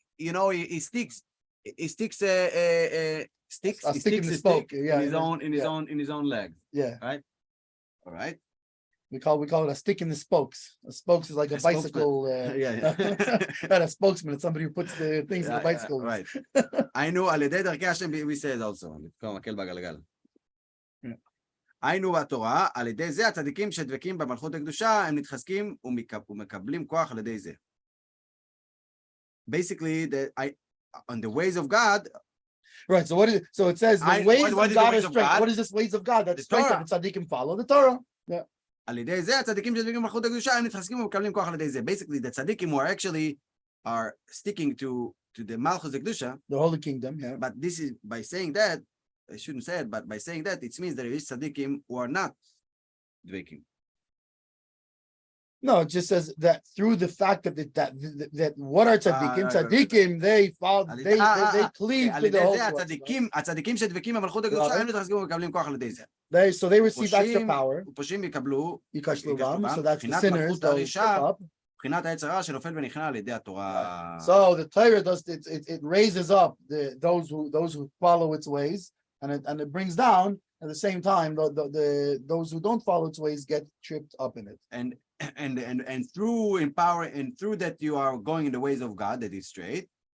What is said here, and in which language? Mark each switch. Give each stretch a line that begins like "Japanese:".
English: He sticks a stick in his own legs. Yeah. Right. All right. We call it a stick in the spokes. A spokes is like a bicycle. Not a spokesman. It's somebody who puts the things in the bicycle. Right.
Hebrew: היינו על ידי דרכי השם,
English: we said also,
Hebrew: מקל בגלגל. היינו בתורה, על ידי זה הצדיקים שדבקים במלכות הקדושה, הם מתחזקים ומקבלים כוח על ידי זה.
English: Basically, on the ways of God. Right. So it says the ways of God are straight. What is this ways of God? That's straight up. The tzaddikim follow the Torah. Yeah.
Hebrew: על ידי זה הצדיקים שדבקים במלכות הקדושה, הם מתחזקים ומקבלים כוח על ידי זה.
English: Basically, the tzaddikim who are sticking to the Malchus Kedusha, the Holy Kingdom, yeah. But this is by saying that, I shouldn't say it, but by saying that, it means there is tzaddikim who are not dvekim. No, it just says that through the fact that what are tzaddikim? Tzaddikim, they follow, they cleave to the whole.
Hebrew: הצדיקים שדבקים במלכות הקדושה, הם מתחזקים ומקבלים כוח על ידי זה.
English: So they receive extra power.
Hebrew: ופושעים יקבלו,
English: so that's the sinners.
Hebrew: מבחינת היצר הרע שנופל ונכנע על ידי התורה.
English: So the Torah does it raises up those who follow its ways, and it brings down at the same time those who don't follow its ways get tripped up in it. And through empower and through that you are going in the ways of God that is straight.